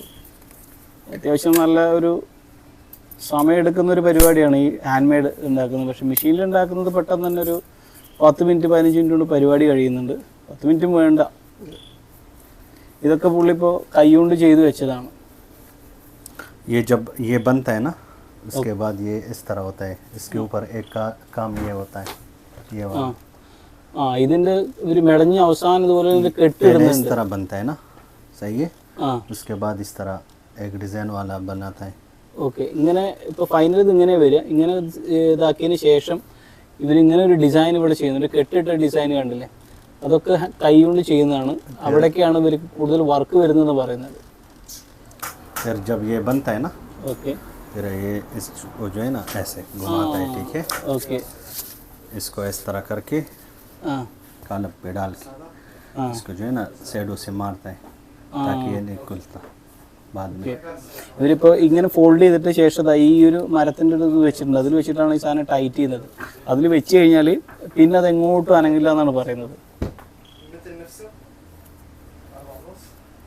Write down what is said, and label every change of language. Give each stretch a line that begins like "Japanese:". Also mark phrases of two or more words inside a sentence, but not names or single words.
Malayalam: അത്യാവശ്യം നല്ല ഒരു സമയമെടുക്കുന്ന ഒരു പരിപാടിയാണ് ഈ
English: hand made
Malayalam: ഉണ്ടാക്കുന്നത്. പക്ഷേ മെഷീനിൽ ഉണ്ടാക്കുന്നത് പെട്ടെന്ന് തന്നെ ഒരു 10 മിനിറ്റ് 15 മിനിറ്റ് കൊണ്ട് പരിപാടി കഴിയുന്നുണ്ട്. 10 മിനിറ്റും വേണ്ട. ഇതൊക്കെ പുള്ളി ഇപ്പോൾ കൈകൊണ്ട് ചെയ്തു വെച്ചതാണ്.
Hindi: ये जब ये बनता है ना, उसके बाद ये इस तरह होता है, इसके ऊपर एक काम ये होता है, ये वाला
Malayalam: ഇതിന്റെ ഒരു മെടഞ്ഞ അവസാനം ഇതുപോലെ
Hindi: पहले
Malayalam: കെട്ടിടുന്നുണ്ട്.
Hindi: इस तरह बनता है ना, सही है. ആ उसके बाद इस तरह एक डिज़ाइन वाला बनाता है.
Malayalam: ഓക്കെ. ഇങ്ങനെ ഇപ്പോൾ ഫൈനൽ ഇത് ഇങ്ങനെ വരിക. ഇങ്ങനെ ഇതാക്കിയതിന് ശേഷം ഇവരിങ്ങനെ ഒരു ഡിസൈൻ ഇവിടെ ചെയ്യുന്നുണ്ട്. കെട്ടിട്ട ഡിസൈൻ കണ്ടില്ലേ, അതൊക്കെ കൈ കൊണ്ട് ചെയ്യുന്നതാണ്. അവിടേക്കാണ് ഇവർക്ക് കൂടുതൽ വർക്ക് വരുന്നതെന്ന് പറയുന്നത്.
Hindi: फिर जब ये बनता है ना,
Malayalam: ഓക്കെ
Hindi: फिर ये इसको जो है ना ऐसे घुमाता है, ठीक है.
Malayalam: ഓക്കെ.
Hindi: इसको इस तरह करके ആ कालब पे डाल के हाँ। इसको जो है ना सैडो से मारता है ताकि ये नहीं खुलता बाद में.
Malayalam: ഇവരിപ്പോൾ ഇങ്ങനെ ഫോൾഡ് ചെയ്തിട്ട് ശേഷം ദാ ഈ ഒരു മരത്തിൻ്റെ ഒരു ഇത് വെച്ചിട്ടുണ്ട്. അതിൽ വെച്ചിട്ടാണ് ഈ സാധനം ടൈറ്റ് ചെയ്യുന്നത്. അതിൽ വെച്ച് കഴിഞ്ഞാൽ പിന്നെ അത് എങ്ങോട്ടും അനങ്ങില്ല എന്നാണ് പറയുന്നത്.